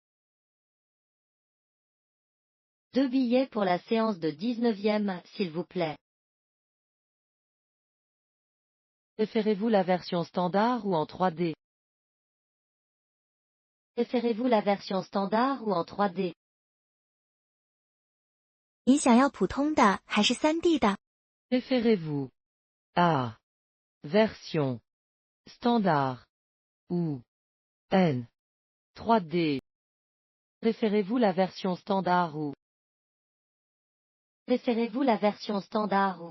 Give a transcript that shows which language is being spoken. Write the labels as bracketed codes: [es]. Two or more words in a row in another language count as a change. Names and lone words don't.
[fr] 2 billets pour la séance de 19e, s'il vous plaît. Préférez-vous la version standard ou en 3D? Préférez-vous la version standard ou en 3D? [zh] 你想要普通的还是 3D 的？ [fr] Préférez-vous la version standard ou N 3D? Préférez-vous la version standard ou Préférez-vous la version standard ou